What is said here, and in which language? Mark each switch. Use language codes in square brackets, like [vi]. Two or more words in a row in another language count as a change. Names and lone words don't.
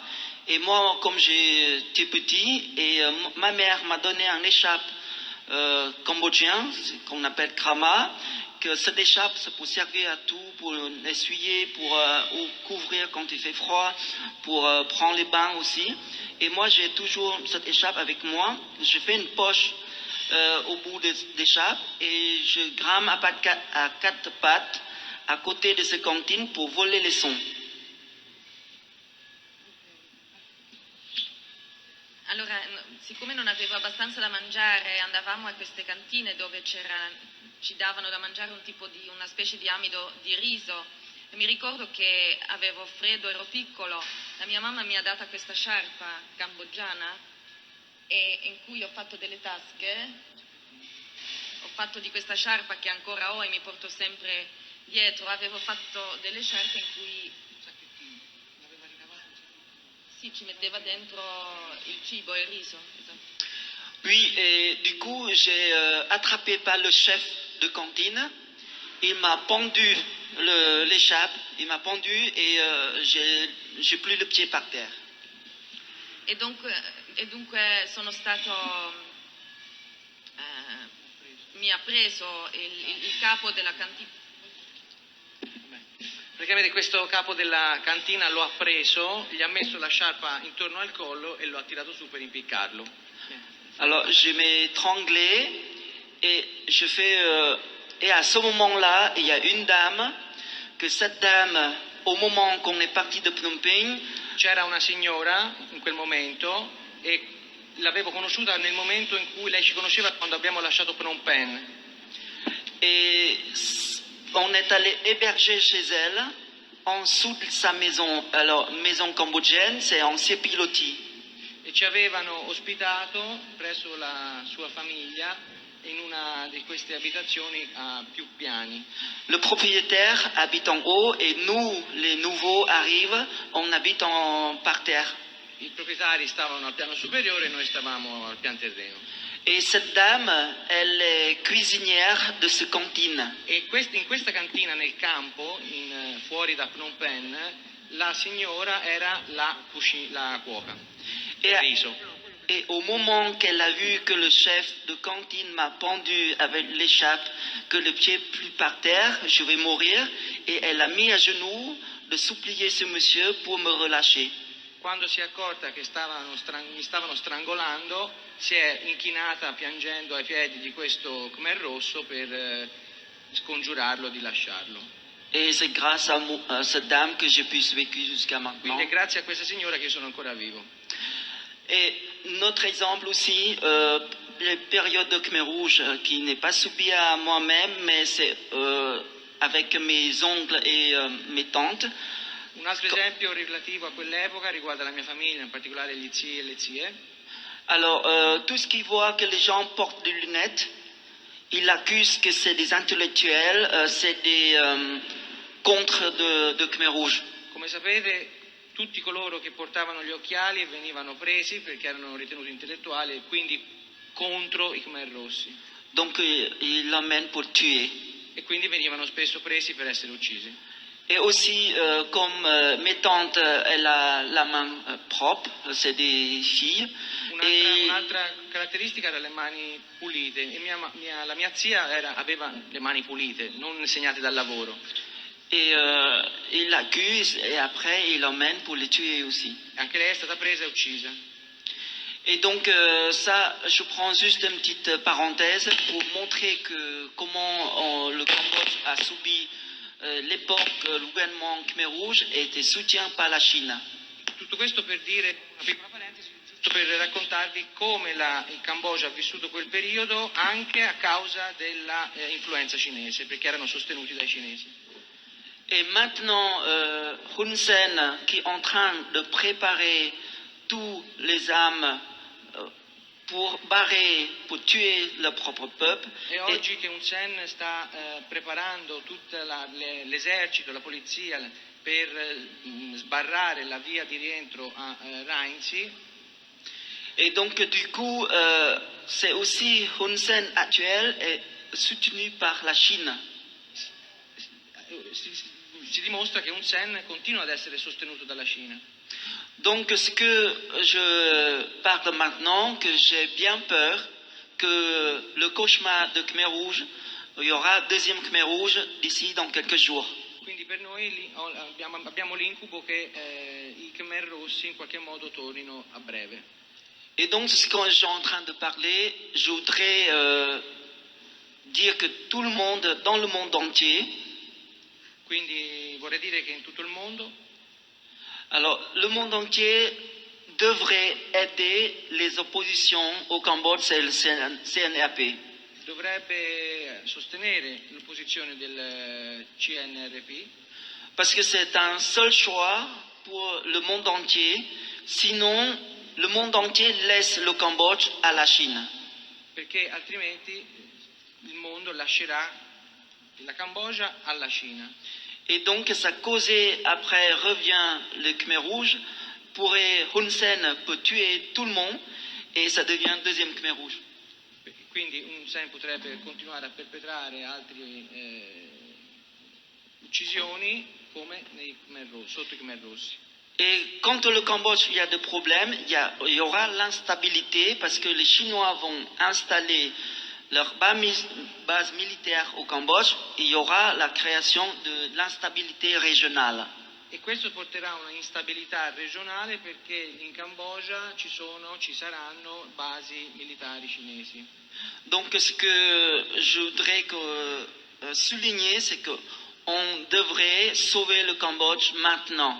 [fr] Et moi, comme j'étais petit, et ma mère m'a donné un écharpe cambodgien, qu'on appelle krama, que cette écharpe, ça peut servir à tout, pour essuyer, pour ou couvrir quand il fait froid, pour prendre les bains aussi. Et moi, j'ai toujours cette écharpe avec moi. Je fais une poche au bout de l'écharpe et je grame à quatre pattes à côté de ces cantines pour voler les sons. [it] Allora, siccome non avevo abbastanza da mangiare, andavamo a queste cantine dove ci davano da mangiare una specie di amido di riso. E mi ricordo che avevo freddo, ero piccolo, la mia mamma mi ha data questa sciarpa cambogiana in cui ho fatto delle tasche. Ho fatto di questa sciarpa che ancora ho e mi porto sempre dietro. Avevo fatto delle sciarpe in cui sì, ci metteva dentro il cibo e il riso. Esatto. [fr] Oui, et du coup, j'ai attrapé par le chef de cantine. Il m'a pendu l'écharpe, il m'a pendu et j'ai plus le pied par terre. [it] E dunque sono stato, mi ha preso il capo della cantina. Praticamente questo capo della cantina lo ha preso, gli ha messo la sciarpa intorno al collo e lo ha tirato su per impiccarlo. [fr] Alors je m'ai étranglé et je fais et à ce moment-là, il y a une dame que cette dame, au moment qu'on est parti de Phnom Penh, [it] c'era una signora in quel momento e l'avevo conosciuta nel momento in cui lei ci conosceva quando abbiamo lasciato Phnom Penh. [fr] Et on est allé héberger chez elle, en dessous de sa maison. Alors, maison cambodgienne, c'est en Sépiloti. [it] E ci avevano ospitato presso la sua famiglia in una di queste abitazioni a più piani. [fr] Le propriétaire habite en haut et nous, les nouveaux, arrivent, on habite en parterre. [it] I proprietari stavano al piano superiore e noi stavamo al pian terreno. [fr] Et cette dame, elle est cuisinière de cette cantine. [it] E in questa cantina nel campo, fuori da Phnom Penh, la signora era la cuoca del riso. [fr] Et au moment qu'elle a vu que le chef de cantine m'a pendu avec l'écharpe, que le pied plus par terre, je vais mourir, et elle a mis à genoux de supplier ce monsieur pour me relâcher. [it] Quando si è accorta che mi stavano strangolando, si è inchinata piangendo ai piedi di questo Khmer rosso per scongiurarlo di lasciarlo. [fr] Et c'est grâce à cette dame que j'ai pu survivre jusqu'à maintenant. [it] Quindi è grazie a questa signora che sono ancora vivo. [fr] Et notre exemple aussi, les périodes de Khmer Rouge, qui n'est pas subi à moi-même, mais c'est avec mes oncles et mes tantes. [it] Un altro esempio relativo a quell'epoca riguarda la mia famiglia, in particolare gli zii e le zie. [fr] Alors, tout ce qui voit que les gens portent des lunettes, ils accusent que c'est des intellectuels, c'est des contre de Khmer Rouge. [it] Come sapete, tutti coloro che portavano gli occhiali venivano presi perché erano ritenuti intellettuali e quindi contro i Khmer Rossi. [fr] Donc, ils l'emmènent pour tuer. [it] E quindi venivano spesso presi per essere uccisi. [fr] Et aussi, comme mes tantes, elles ont la main propre, c'est des filles. [it] Un'altra caratteristica era le mani pulite. E la mia zia aveva le mani pulite, non segnate dal lavoro. [fr] Et il l'accuse et après il l'emmène pour les tuer aussi. [it] Anche lei è stata presa e uccisa. [fr] Et donc ça, je prends juste une petite parenthèse pour montrer que comment le Cambodge a subi l'époque, le gouvernement Khmer Rouge était soutenu par la Cina. [it] Tutto questo per dire, una piccola parentesi, giusto per raccontarvi come il Cambogia ha vissuto quel periodo anche a causa della influenza cinese, perché erano sostenuti dai cinesi. [fr] Et maintenant, Hun Sen, qui est en train de préparer tous les armes pour barrer, pour tuer le propre peuple. [it] E oggi che Hun Sen sta preparando tutto l'esercito, la polizia per sbarrare la via di rientro a Rainsi. [fr] Et donc du coup, c'est aussi Hun Sen actuel est soutenu par la Chine. [it] Si dimostra che Hun Sen continua ad essere sostenuto dalla Cina. [fr] Donc ce que je parle maintenant, que j'ai bien peur que le cauchemar de Khmer Rouge, il y aura deuxième Khmer Rouge d'ici dans quelques jours. [it] Quindi per noi abbiamo l'incubo che i Khmer Rossi in qualche modo tornino a breve. [fr] Et donc, ce que je suis en train de parler, je voudrais dire que tout le monde, dans le monde entier, [it] Quindi vorrei dire che in tutto il mondo [fr] alors le monde entier devrait aider les oppositions au Cambodge et le CNRP. [it] dovrebbe sostenere l'opposizione del CNRP [fr] Parce que c'est un seul choix pour le monde entier, sinon le monde entier laisse le Cambodge à la Chine. [it] perché altrimenti il mondo lascerà la Cambogia alla Cina. [fr] Et donc, ça causait, après revient le Khmer Rouge, Hun Sen peut tuer tout le monde, et ça devient deuxième Khmer Rouge. [it] Quindi Hun Sen potrebbe continuare a perpetrare altre uccisioni come sotto i Khmer Rossi. [fr] Et quand le Cambodge, il y a des problèmes, il y aura l'instabilité, parce que les Chinois vont installer leur base militaire au Cambodge, il y aura la création de l'instabilité régionale. [it] E questo porterà a una instabilità regionale perché in Cambogia ci saranno basi militari cinesi. [fr] Donc ce que je voudrais souligner, c'est qu'on devrait sauver le Cambodge maintenant.